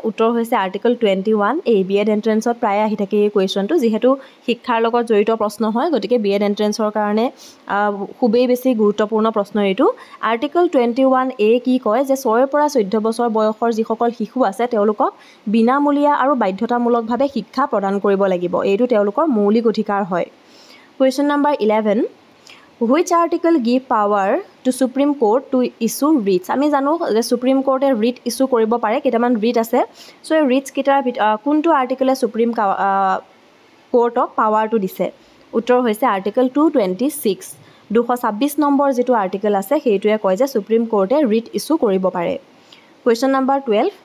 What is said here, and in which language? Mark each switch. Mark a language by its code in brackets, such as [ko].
[as] উত্তৰ হৈছে আৰ্টিকল 21। এই বিএড এণ্ট্ৰেঞ্চত প্ৰায়ে আহি থাকে এই কুৱেশ্যনটো, যিহেতু শিক্ষাৰ লগত জড়িত প্ৰশ্ন হয়, গতিকে বিএড এণ্ট্ৰেঞ্চৰ কাৰণে খুবেই বেছি গুৰুত্বপূৰ্ণ প্ৰশ্ন এইটো। আৰ্টিকল 21A কি কয়? যে 6ৰ পৰা 14 বছৰ বয়সৰ যিসকল শিশু আছে তেওঁলোকক বিনামূলীয়া আৰু বাধ্যতামূলকভাৱে শিক্ষা প্ৰদান কৰিব লাগিব। এইটো তেওঁলোকৰ মৌলিক অধিকাৰ হয়। Question number 11. [en] Which article give power to Supreme Court to issue writs? [as] আমি জানো যে সুপ্ৰিম কোৰ্টে ৰিট ইছ্যু কৰিব পাৰে, কেইটামান ৰিট আছে। চ' এই ৰিটছ কেইটাৰ কোনটো আৰ্টিকলে সুপ্ৰিম কোৰ্টক পাৱাৰটো দিছে? উত্তৰ হৈছে আৰ্টিকল 226। 226 নম্বৰ যিটো আৰ্টিকল আছে সেইটোৱে কয় যে সুপ্ৰিম কোৰ্টে ৰিট ইছ্যু কৰিব পাৰে। Question number 12.